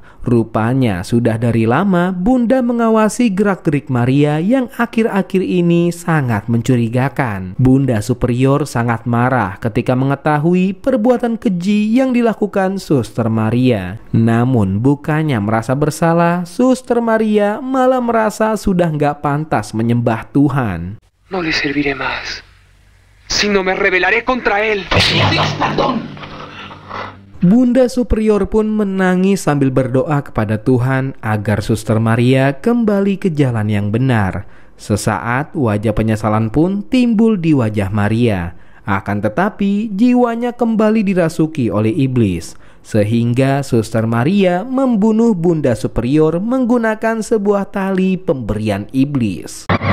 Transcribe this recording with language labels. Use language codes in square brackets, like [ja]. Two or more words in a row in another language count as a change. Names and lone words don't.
[id] Rupanya sudah dari lama Bunda mengawasi gerak-gerik Maria yang akhir-akhir ini sangat mencurigakan. Bunda Superior sangat marah ketika mengetahui perbuatan keji yang dilakukan Suster Maria. Namun bukannya merasa bersalah, Suster Maria malah merasa sudah nggak pantas menyembah Tuhan. [es] No le serviré más. Si no me rebelaré contra él. [id] Bunda Superior pun menangis sambil berdoa kepada Tuhan agar Suster Maria kembali ke jalan yang benar. Sesaat wajah penyesalan pun timbul di wajah Maria. Akan tetapi jiwanya kembali dirasuki oleh iblis, sehingga Suster Maria membunuh Bunda Superior menggunakan sebuah tali pemberian iblis.